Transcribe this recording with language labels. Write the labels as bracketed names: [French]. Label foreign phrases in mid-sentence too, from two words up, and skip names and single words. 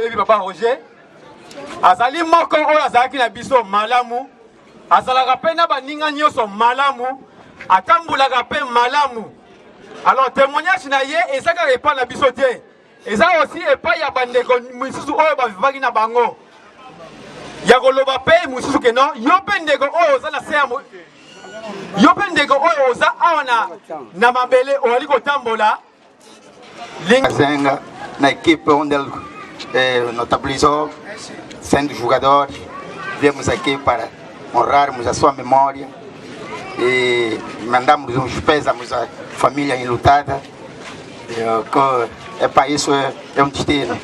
[Lingala] yebi papa Roger azali moko oyo azalaki na biso malamu azalaka mpe na baninga nyonso malamu atambulaka mpe malamu [French] alors témoignage [Lingala] na ye eza kaka epai na biso te eza aussi epai ya bandeko misusu oyo bavivaki na bango ya koloba mpe mosusu ke non yo mpe ndeko oyo oza na se ya yo mpe ndeko oyo oza awa na mabele oyali kotambola [Portuguese] Zenga na equipe onde notabilizou 5 jogadores. Viemos aqui para honrarmos a sua memória e mandamos uns pésamos à família enlutada, que é para isso é um destino.